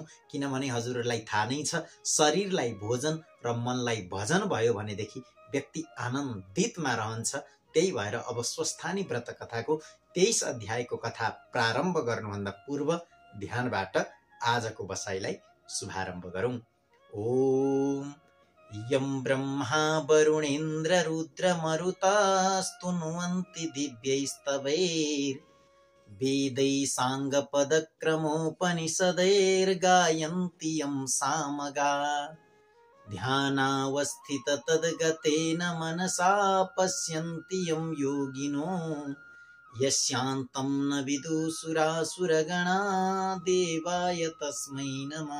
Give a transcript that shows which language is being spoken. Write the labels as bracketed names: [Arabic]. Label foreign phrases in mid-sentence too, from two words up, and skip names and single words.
[Nepali] किनभने हजुरहरूलाई थाहा नै छ, शरीरलाई भोजन र मनलाई भजन भयो भनेदेखि व्यक्ति आनन्दितमा रहन्छ। त्यही भएर अब स्वस्थानी व्रत कथाको 23 अध्यायको कथा प्रारम्भ गर्नुभन्दा पूर्व ध्यानबाट आजको बसाइलाई शुभारम्भ गरौं। [Sanskrit] ओम यं ब्रह्मा वरुणेन्द्र रुद्र मरुतास्तुन्वन्ति दिव्यैस्तवैर् वेदै साङ्गपदक्रमोपनिषदैर्गायन्ति यं सामगा ध्यानावस्थित तद्गतेन मनसा पश्यन्ति यं योगिनो यस्यान्तं न विदुसुरासुरगणा देवाय तस्मै नमः।